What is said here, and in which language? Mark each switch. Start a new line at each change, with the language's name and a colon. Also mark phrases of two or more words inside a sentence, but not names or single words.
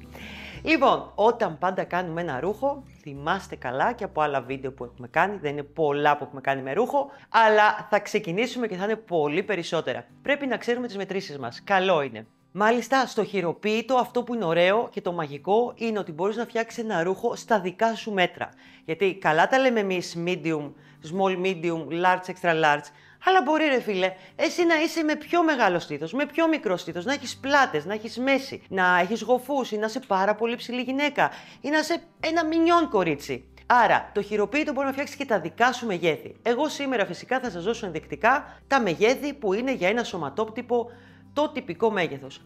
Greek: Λοιπόν, όταν πάντα κάνουμε ένα ρούχο, θυμάστε καλά και από άλλα βίντεο που έχουμε κάνει, δεν είναι πολλά που έχουμε κάνει με ρούχο, αλλά θα ξεκινήσουμε και θα είναι πολύ περισσότερα. Πρέπει να ξέρουμε τις μετρήσεις μας, καλό είναι. Μάλιστα, στο χειροποίητο αυτό που είναι ωραίο και το μαγικό είναι ότι μπορείς να φτιάξεις ένα ρούχο στα δικά σου μέτρα. Γιατί καλά τα λέμε εμείς
English: medium, small, medium, large, extra large,
Greek: αλλά μπορεί ρε φίλε, εσύ να είσαι με πιο μεγάλο στήθος, με πιο μικρό στήθος, να έχεις πλάτες, να έχεις μέση, να έχεις γοφούς ή να είσαι πάρα πολύ ψηλή γυναίκα ή να είσαι ένα μινιόν κορίτσι. Άρα, το χειροποίητο μπορεί να φτιάξει και τα δικά σου μεγέθη. Εγώ σήμερα φυσικά θα σας δώσω ενδεικτικά τα μεγέθη που είναι για ένα σωματόπτυπο το τυπικό μέγεθος.